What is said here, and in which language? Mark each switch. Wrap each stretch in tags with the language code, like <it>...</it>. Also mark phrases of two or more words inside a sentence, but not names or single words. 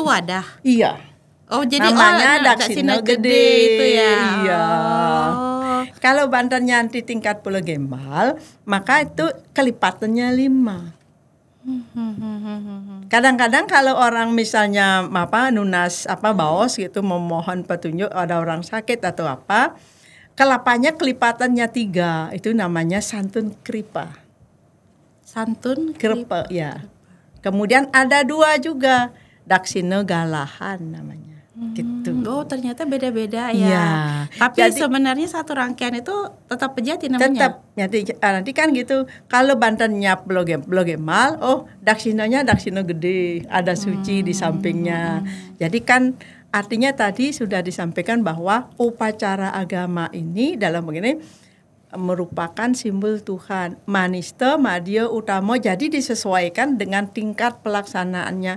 <id>satu wadah. Iya. Oh, jadi namanya daksina gede itu ya. Iya. Kalau bantennya nanti tingkat Pulau Gembal, maka itu kelipatannya 5. Kadang-kadang kalau orang misalnya</id> <ban>nunas baos</ban> <id>gitu memohon petunjuk, ada orang sakit atau apa, kelapanya kelipatannya 3, itu namanya santun kripa. Santun kripa ya. Kemudian ada 2 juga, daksina galahan namanya. Gitu. Oh, ternyata beda-beda ya. Ya. Tapi jadi, sebenarnya satu rangkaian itu tetap Pejati namanya. Tetap. Nanti kan gitu. Kalau bantennya Pulau Gembal, daksinanya daksina gede, ada suci di sampingnya. Jadi kan artinya tadi sudah disampaikan bahwa upacara agama ini dalam begini merupakan simbol Tuhan. Manista, madya, utama, jadi disesuaikan dengan tingkat pelaksanaannya.</id>